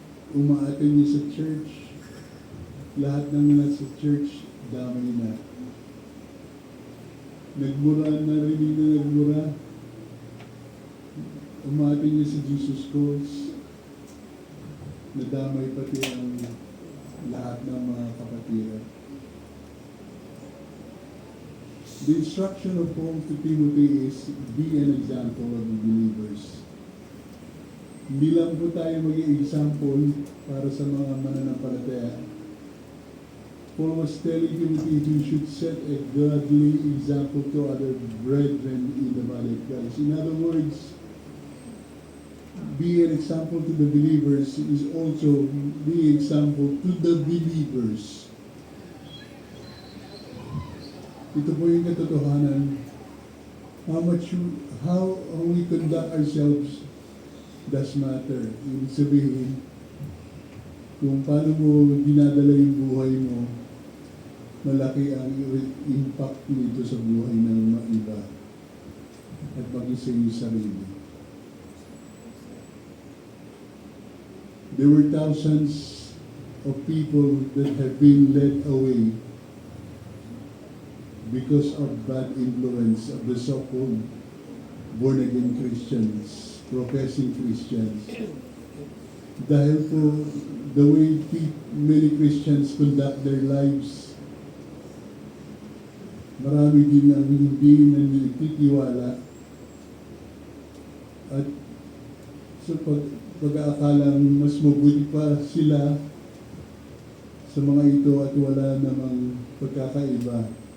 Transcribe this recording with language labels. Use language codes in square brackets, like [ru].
[tl] Umaatin niya sa church, lahat ng nasa church, damay na. Nagmura, narinig na nagmura, umaatin niya sa Jesus Calls, nadamay pati ang lahat ng mga kapatiran. [en] The instruction of Paul to Timothy is, be an example of the believers. [tl] Hindi lang po tayo maging example para sa mga mananampalataya. [en] Paul was telling Timothy he should set a godly example to other brethren in the body of Christ. In other words, be an example to the believers is also be example to the believers. [tl] Ito po yung katotohanan. [en] How we conduct ourselves does matter. [tl] Ibig sabihin, kung paano mo dinadala yung buhay mo, malaki ang impact nito sa buhay ng mga iba. at maging sa iyong sarili. [en] There were thousands of people that have been led away because of bad influence of the so-called born-again Christians, professing Christians. [tl] Dahil po, [en] the way many Christians conduct their lives, [tl] marami din ang hindi na nagtitiwala at sa pag-aakalang mas mabuti pa sila sa mga ito at wala namang pagkakaiba.